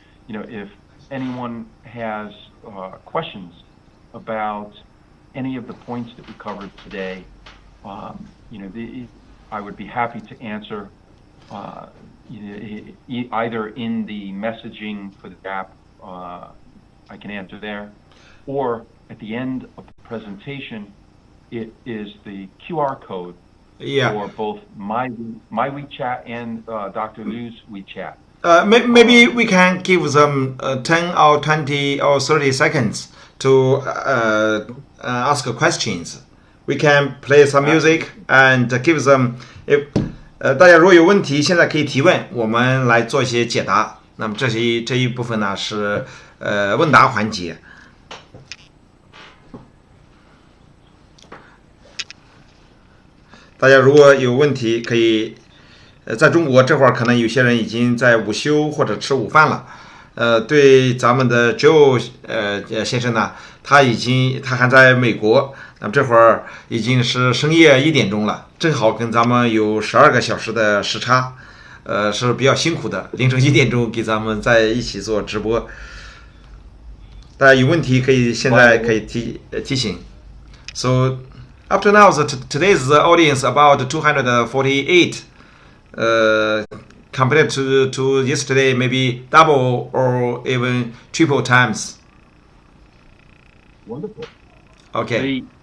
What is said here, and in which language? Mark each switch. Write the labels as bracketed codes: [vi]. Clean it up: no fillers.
[en] If anyone has questions about any of the points that we covered today, I would be happy to answer either in the messaging for the app, I can answer there, or at the end of the presentation, it is the QR code for both my WeChat and Dr. Liu's WeChat. Maybe we can give them 10 or 20 or 30 seconds to ask questions. We can play some music and give them. [zh] 大家如果有问题，现在可以提问，我们来做一些解答。那么这一部分呢是问答环节。大家如果有问题可以，在中国这会儿可能有些人已经在午休或者吃午饭了。对咱们的 Joe 先生呢，他还在美国，那么这会儿已经是深夜1点钟了，正好跟咱们有12个小时的时差，是比较辛苦的。凌晨1点钟给咱们在一起做直播，大家有问题可以现在可以提醒。 [en] So up to now, today's audience about 248. Compared to yesterday, maybe double or even triple times. Wonderful. Okay.